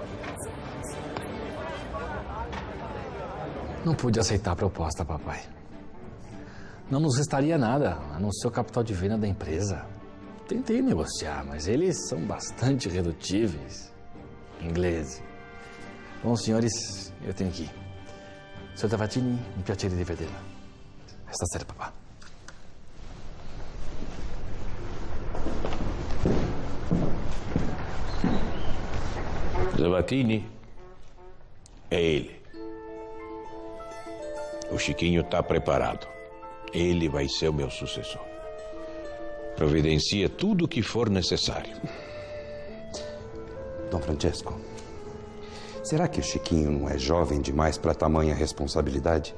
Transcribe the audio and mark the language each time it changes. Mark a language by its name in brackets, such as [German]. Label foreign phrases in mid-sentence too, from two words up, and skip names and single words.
[Portuguese] Não pude aceitar a proposta, papai. Não nos restaria nada, a não ser o capital de venda da empresa. Tentei negociar, mas eles são bastante irredutíveis. Ingleses. Bom, senhores, eu tenho que ir. [Italian] Senhor Tavatini, mi piacere di vederla. Stasera, papà. [Portuguese] Tavatini é ele. O Chiquinho está preparado. Ele vai ser o meu sucessor. Providencia tudo o que for necessário. Dom Francesco, será que o Chiquinho não é jovem demais para tamanha responsabilidade?